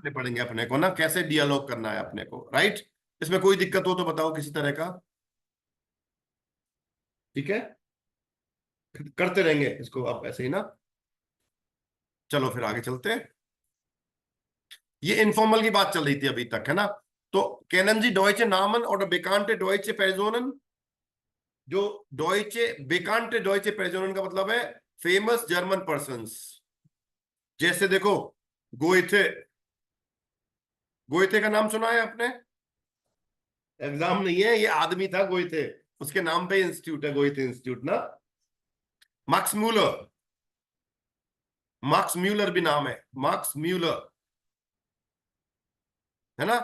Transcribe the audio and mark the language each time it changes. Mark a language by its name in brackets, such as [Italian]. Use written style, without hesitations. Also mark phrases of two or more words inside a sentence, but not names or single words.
[Hindi] करने पड़ेंगे अपने को ना, कैसे डियालॉग करना है अपने को, राइट। इसमें कोई दिक्कत हो तो बताओ किसी तरह का, ठीक है, करते रहेंगे इसको आप ऐसे ही ना। चलो फिर आगे चलते हैं। ये इनफॉर्मल की बात चल रही थी अभी तक, है ना। [German] तो kennen Sie deutsche Namen oder bekannte deutsche Personen? [Hindi] जो [German] bekannte deutsche Personen [Hindi] का मतलब है [English] famous German persons. [Hindi] जैसे देखो गोइथे, गोइथे का नाम सुना है आपने? एग्जाम नहीं है, ये आदमी था गोइथे, उसके नाम पे इंस्टीट्यूट है गोइथे इंस्टीट्यूट ना। मार्क्स म्यूलर, मार्क्स म्यूलर भी नाम है, मार्क्स म्यूलर, है ना।